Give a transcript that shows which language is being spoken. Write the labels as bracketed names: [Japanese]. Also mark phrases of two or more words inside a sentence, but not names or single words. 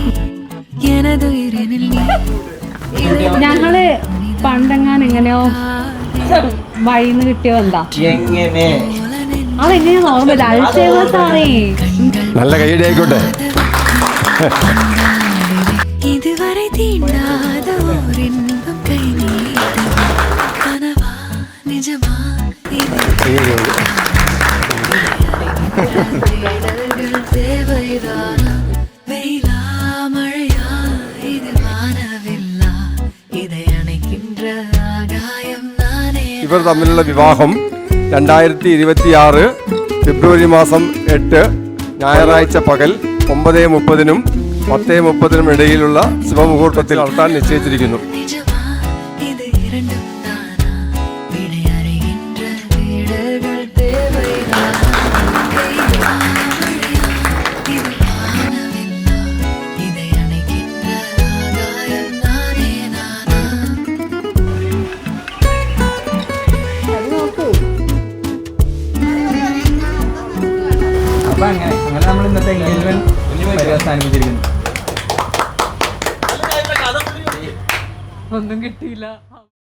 [Malayalam] ഞങ്ങള് പണ്ടെങ്ങാൻ എങ്ങനെയോ വഴിന്ന് കിട്ടിയോ എന്താ അതെങ്ങനെയാ നോർമൽ അൾസേഴ്സാണേ. നല്ല കൈയടി ആയിക്കോട്ടെ. [Tamil] இதுவரை தீண்டாத ஓரின்பம் கைநீட்டம் கனவா நிஜமா தேவைதானா வெயிலா மழையா இது வானவில்ல இதை அணைக்கின்ற ஆகாயம் நானே. [Malayalam] ഇവർ തമ്മിലുള്ള വിവാഹം 2026 ഫെബ്രുവരി മാസം 8 ഞായറാഴ്ച പകൽ 9:30 10:30 ഇടയിലുള്ള ശുഭമുഹൂർത്തത്തിൽ നടത്താൻ നിശ്ചയിച്ചിരിക്കുന്നു. [Tamil] இது இரண்டும் தானா விடை அறிகின்ற வீடுகள் தேவைதானா வெயிலா மழையா இது வானவில்ல இதை அணைக்கின்ற ஆகாயம் நானே நானா. [Malayalam] അപ്പൊ അങ്ങനെ നമ്മൾ ഇന്നത്തെ എൻഗേജ്മെന്റ് അവസാനിപ്പിച്ചിരിക്കുന്നു. ഒന്നും കിട്ടിയില്ല.